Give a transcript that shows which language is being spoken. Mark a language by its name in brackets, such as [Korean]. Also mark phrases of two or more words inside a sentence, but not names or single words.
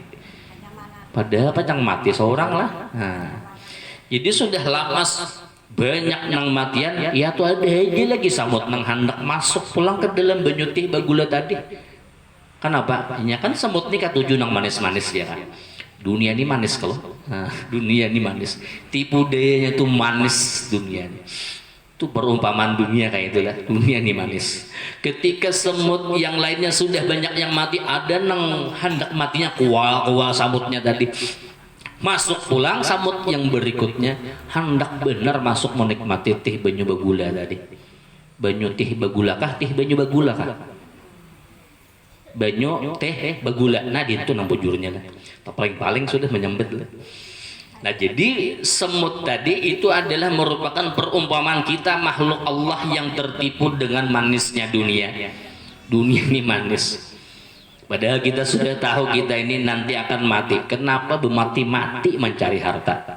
[Banjar] Padahal panjang mati seorang lah. Nah, jadi sudah lamas banyak nang matian, ya tuh ada aja lagi samut nang hendak masuk pulang ke dalam banyu teh bagula tadi. Kenapa? Ya kan semut ini katuju nang manis-manis ya kan. Dunia ini manis kalau. Nah, dunia ini manis. Tipu dayanya tuh manis dunia ini. Itu perumpamaan dunia kayak itulah. [Indonesian] Dunia ini manis. Ketika semut yang lainnya sudah banyak yang mati, [Banjar] ada nang hendak matinya kual samutnya tadi. Masuk pulang samut yang berikutnya hendak benar masuk menikmati teh banyu bagula tadi. Banyu teh bagula kah? Teh banyu bagula kah? Banyu teh bagula. Nah itu nang bujurnya lah. Paling sudah menyambet lah. [Indonesian] Nah jadi semut tadi itu adalah merupakan perumpamaan kita makhluk Allah yang tertipu dengan manisnya dunia. Dunia ini manis. Padahal kita sudah tahu kita ini nanti akan mati. Kenapa bermati-mati mencari harta?